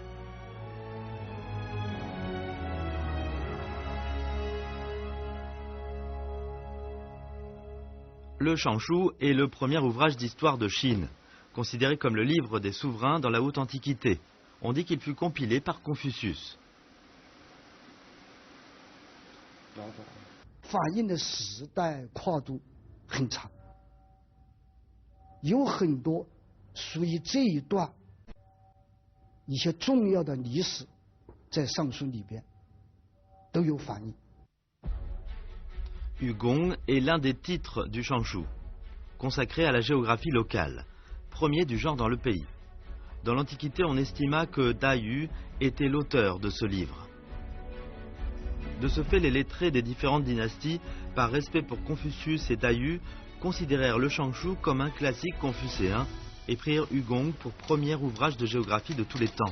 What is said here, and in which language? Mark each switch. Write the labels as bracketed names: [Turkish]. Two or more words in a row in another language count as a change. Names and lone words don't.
[French] Le Shangshu est le premier ouvrage d'histoire de Chine, considéré comme le livre des souverains dans la haute antiquité. On dit qu'il fut compilé par Confucius. [Chinese] 反映的时代跨度很长，有很多属于这一段一些重要的历史，在上书里边都有反映。 [French] Yugong est l'un des titres du Shangshu, consacré à la géographie locale, premier du genre dans le pays. Dans l'Antiquité, on estima que Da Yu était l'auteur de ce livre. De ce fait, les lettrés des différentes dynasties, par respect pour Confucius et Da Yu, considérèrent le Shangshu comme un classique confucéen et prirent Yugong pour premier ouvrage de géographie de tous les temps.